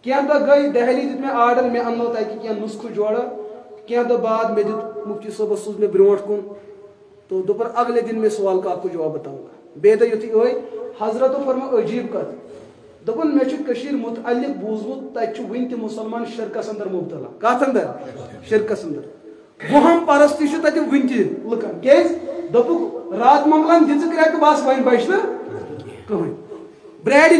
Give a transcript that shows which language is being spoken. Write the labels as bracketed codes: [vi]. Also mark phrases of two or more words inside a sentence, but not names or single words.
[ks] کینٛہہ دۄہ گٔے دہلی دیُت مےٚ آرڈر مےٚ اننو تتہِ کینٛہہ نُسخہٕ جورٕ کینٛہہ دۄہ بعد مےٚ دیُت مفتی صٲبس سوٗز مےٚ برونٛٹھ کُن تو دوٚپُن [ur] اگلے دن میں سوال کا آپ کو جواب بتاؤں گا [ks] بیٚیہِ دۄہ یُتھُے ٲے حضرتو فرمو عجیٖب کتھ دوٚپُن مےٚ چھُ کٔشیٖرِ مُتعلق بوٗزمُت تتہِ چھُ وُنہِ تہِ مُسلمان شرکس اندر مُبتلا کتھ اندر شرکس اندر گُہم پرستی چھُ تتہِ وُنہِ تہِ لُکن کیٛازِ دوٚپُکھ رات مۄکلان دِژٕ کرٛٮ۪کہٕ بس وۄنۍ بچہِ نہٕ کٕہٕنۍ برٛاڈِ